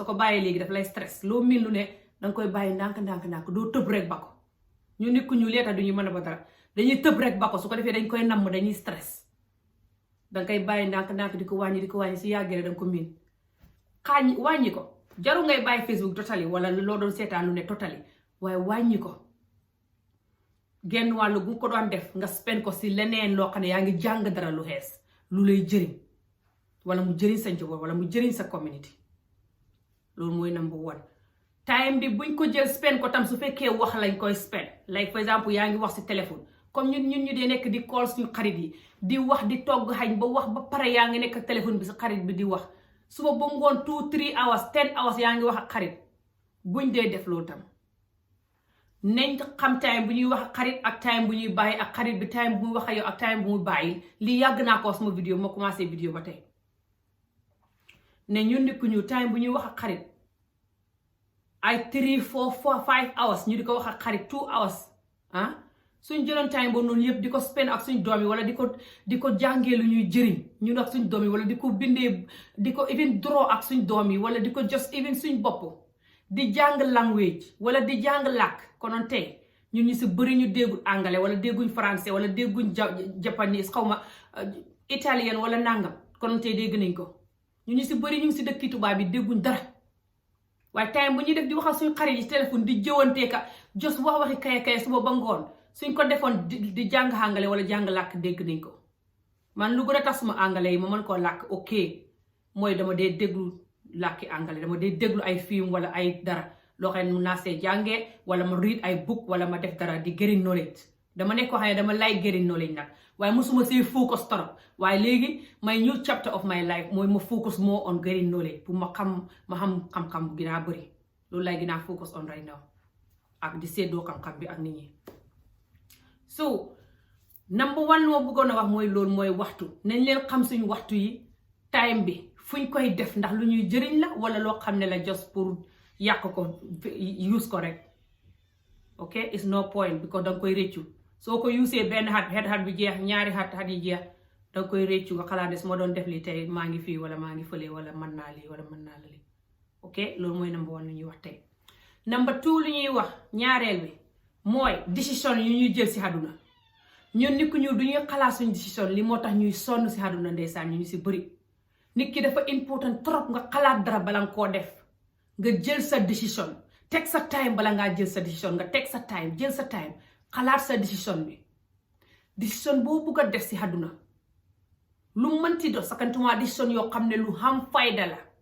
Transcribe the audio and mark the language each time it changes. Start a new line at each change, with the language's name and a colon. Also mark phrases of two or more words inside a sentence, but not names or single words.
Wolof: ko bàyyee léegi daf lay stress loo miin lu ne danga koy bàyyi ndànk doo tëb rek ba ko ñu nit ku ñu leeta duñu mën a ba dara dañuy tëb rek ba ko su ko defee dañ koy namm dañuy stress danga koy bàyyi ndànk di ko wàññi si yàggee rek danga ko miin wàññi ko jaru ngay bàyyi Facebook totally wala loo doon seetaan lu ne totally waaye wàññi ko genn wàllu gu ko doon def nga spend ko si leneen loo xam ne yaa ngi jàng dara lu xees lu lay jëriñ wala mu jëriñ sa njaboot wala mu jëriñ sa community. loolu mooy
English: number one.
Wolof: time bi buñ ko jël spend ko tam su fekkee wax lañ koy spend
English: like for exemple
Wolof: yaa ngi wax si téléphone comme ñun ñu dee nekk di call suñu xarit yi di wax di togg xañ ba wax ba pare yaa ngi nekk ak téléphone bi sa xarit bi di wax suba ba ngoon
English: 2-3 hours 10 hours
Wolof: yaa ngi wax ak xarit buñ dee def loolu tam. nañ xam time bu ñuy wax xarit ak time bu ñuy bàyyi ak xarit bi time bu muy wax ak yow ak time bu muy bàyyi lii yàgg naa ko sama vidéo ma
French: commencé vidéo
Wolof: ba tey ne ñun nit ku ñu time bu ñuy wax ak xarit ay 3-4-5 hours ñu di ko wax ak xarit 2 hours suñ jëloon time boobu noonu yëpp di ko spend ak suñ doom yi wala di ko jàngee lu ñuy jëriñ ñun ak suñ doom yi wala di ko bindee di ko
English: even draw
Wolof: ak suñ doom yi wala di ko
English: just even
Wolof: suñ bopp di jàng language wala di jàng làkk konoon tey ñun ñu si bëri ñu déggul anglais wala dégguñ français wala dégguñ japanese xawma italien wala nangam konoon tey dégg nañ ko ñun ñu si bëri ñu ngi si dëkki tubaab bi dégguñ dara waaye time bu ñuy def di waxal suñ xarit yi téléphone di jëwantee ka just waxi kaya suba ba ngoon suñ ko defoon di jàng anglais wala jàng làkk dégg nañ ko. man lu gën a tax suma anglais yi ma mën koo làkk ok mooy dama dee déglu làkki anglais dama dee déglu ay film wala ay dara loo xam ne mun naa see jàngee wala ma read ay book wala ma def dara di gëri knowledge dama nekk ko xam ne dama
English: like getting knowledge
Wolof: nag waaye musuma see focus torop waaye léegi
English: my new chapter of my life
Wolof: mooy ma
English: focus more on getting knowledge
Wolof: pour ma xam xam-xam bu gën a bëri loolu lay gën a
English: focus on right now
Wolof: ak di seddoo xam-xam bi ak nit ñi.
English: So number one
Wolof: moo bëggoon a wax mooy loolu mooy waxtu nañ leen xam suñu waxtu yi time bi fuñ koy def ndax lu ñuy jëriñ la wala loo xam ne la just pour yàq ko use ko rek ok
English: it's no point
Wolof: because danga koy réccu soo ko usee benn xat bi jeex ñaari xat yi jeex danga koy réccu nga xalaat ne su ma doon def li tey maa ngi fii wala maa ngi fële wala mën naa lii wala mën naa la lii ok loolu mooy
English: number one
Wolof: lu ñuy wax tey.
English: Number two
Wolof: lu ñuy wax ñaareel bi mooy décision yu ñuy jël si àdduna ñun nit ku ñu du ñuy xalaat suñu décision li moo tax ñuy sonn si àdduna ndeysaan ñu si bëri nit ki dafa important trop nga xalaat dara bala nga koo def nga jël sa décision teg sa time bala ngaa jël sa décision nga teg sa time jël sa time xalaat sa décision bi décision boo bugg a def si àdduna lu mënti do sakantuma décision yoo xam ne lu xam fayda la